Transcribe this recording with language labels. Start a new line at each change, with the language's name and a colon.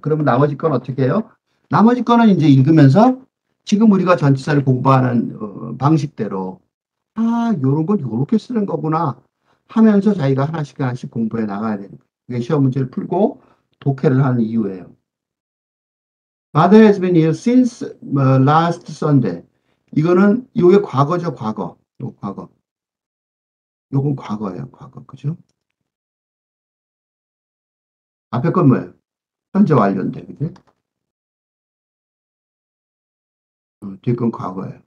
Korean: 그러면 나머지 건 어떻게 해요? 나머지 거는 이제 읽으면서 지금 우리가 전치사를 공부하는 방식대로 요런 건 요렇게 쓰는 거구나 하면서 자기가 하나씩 하나씩 공부해 나가야 되는 거예요. 그게 시험 문제를 풀고 독해를 하는 이유예요.
English: Father has been here since last Sunday.
Korean: 이거는 요게 과거죠, 과거. 요 과거. 요건 과거예요, 과거. 그죠? 앞에 건 뭐예요? 현재 완료인데, 그죠? 뒤에 건 과거예요.